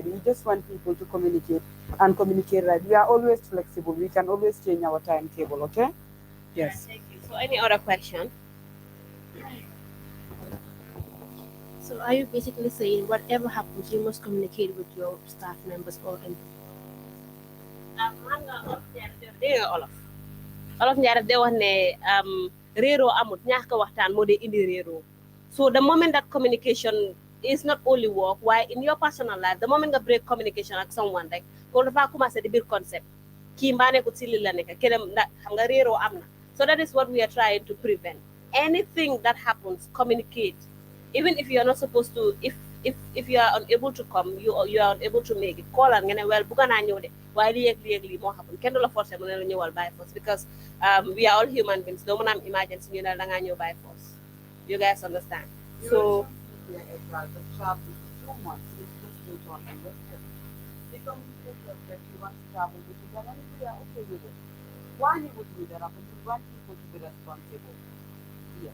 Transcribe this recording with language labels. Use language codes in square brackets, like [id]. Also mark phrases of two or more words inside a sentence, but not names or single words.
[en] We just want people to communicate and communicate right. We are always flexible. We can always change our timetable, okay? Yes. Thank you. So any other question? So are you basically saying whatever happens, you must communicate with your staff members or [wo] Olof Njaay daf dee wax ne réeroo amut ñàkk waxtaan moo dee indi réeroo. [en] So the moment that communication is not only work, why in your personal life, the moment [wo] nga [en] break communication [wo] ak someone rek ko dafa commencé di biir concept kii mbaa nekkut si li la nekk keneen xam nga réeroo am na. [en] So that is what we are trying to prevent. Anything that happens, communicate. Even if you are not supposed to, if you are unable to come, you are unable to make it, call and well [wo] buga naa ñëw de waaye lii moo happen kenn du la forcer mu ne la ñëwal [en] by force, because we are all human beings. [wo] Doo mën a am emergency ñu ne da ngaa ñëw [en] by force. You guys understand? So Why you would do that? But you want people to be responsible. Yes.